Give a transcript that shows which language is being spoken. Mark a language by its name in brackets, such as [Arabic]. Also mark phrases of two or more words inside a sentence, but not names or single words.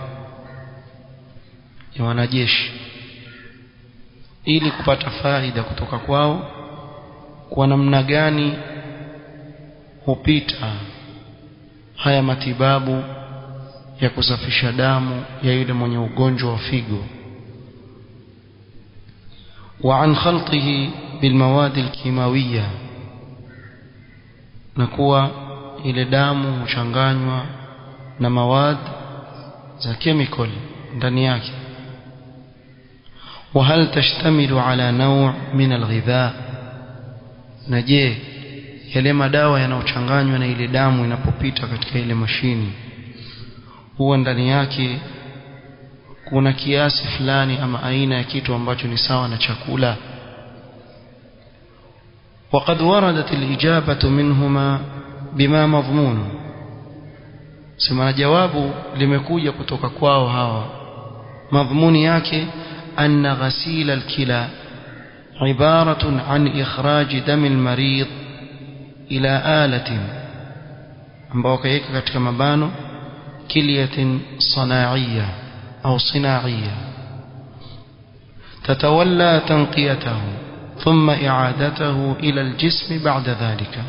[Swahili] ya wanajeshi, ili kupata faida kutoka kwao kwa namna gani hupita haya matibabu ya kusafisha damu ya yule mwenye ugonjwa wa figo, [Arabic] وعن خلطه بالمواد الكيماوية, [Swahili] na kuwa ile damu huchanganywa na mawad za chemical ndani yake. [Arabic] وهل تشتمل على نوع من الغذاء؟ [Swahili] na je, yale madawa yanayochanganywa na ile damu inapopita katika ile mashini, huwa ndani yake kuna kiasi fulani ama aina ya kitu ambacho ni sawa na chakula? [Arabic] وقد وردت الإجابة منهما بما مضمون. [Swahili] sema jawabu limekuja kutoka kwao hawa madhmuni yake [Arabic] أن غسيل الكلى عبارة عن إخراج دم المريض إلى آلة, [Swahili] ambao kaweka katika mabano [Arabic] كلية صناعية [Swahili] au [Arabic] صناعية تتولى تنقيته ثم إعادته إلى الجسم بعد ذلك.